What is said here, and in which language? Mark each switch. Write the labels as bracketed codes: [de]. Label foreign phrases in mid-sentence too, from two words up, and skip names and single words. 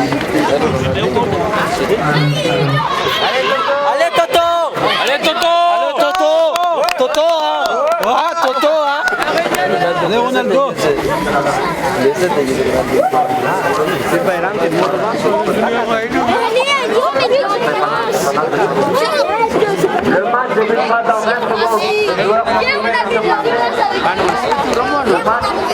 [fr] Ale Toto. Ale Toto. Toto. Toto. Wah, Toto ah. De Ronaldo. C'est pas grave, c'est moi. Le match débutera dans 20 secondes. Les joueurs vont se mettre sur la le match.